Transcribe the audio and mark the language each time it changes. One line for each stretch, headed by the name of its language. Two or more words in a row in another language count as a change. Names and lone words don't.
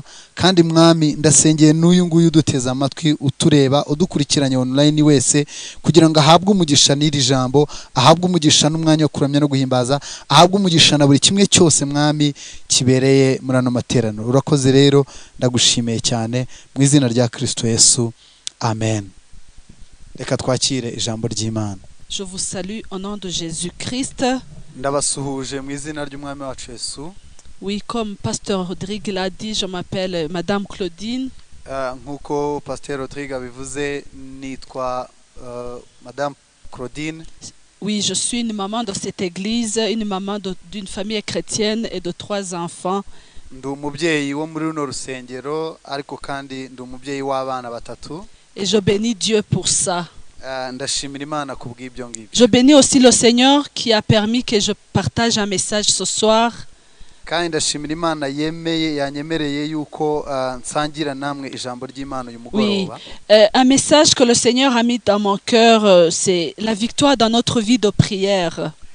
Kinyarwanda: Kandi Mwami, ndasengeye n'uyu nguyu uduteza amatwi, utureba, udukurikiranye online wese, kugira ngo ahabwe umugisha n'iri jambo, ahabwe umugisha n'umwanya wo kuramya no guhimbaza, ahabwe umugisha na buri kimwe cyose Mwami kibereye muri ano materaniro. Urakoze rero, ndagushimiye cyane mu izina rya Kristo Yesu, amen. Reka twakire ijambo ry'Imana.
French: Je vous salue au nom de Jésus-Christ.
Kinyarwanda: Ndabasuhuje mu izina ry'Umwami wacu Yesu.
French: Oui, comme Pasteur Rodrigue l'a dit, je m'appelle Madame Claudine.
Kinyarwanda: Nkuko Pasteur Rodrigue abivuze, nitwa Madame Claudine.
French: Oui, je suis une maman de cette église, une maman d'une famille chrétienne et de 3 enfants.
Kinyarwanda: Ndi umubyeyi wo muri runo rusengero, ariko kandi ndi umubyeyi w'abana batatu.
French: Et je bénis Dieu pour ça. Je bénis aussi le Seigneur qui a permis que je partage un message ce soir. Oui, un message que le Seigneur a mis dans mon cœur, c'est la victoire dans notre vie de prière.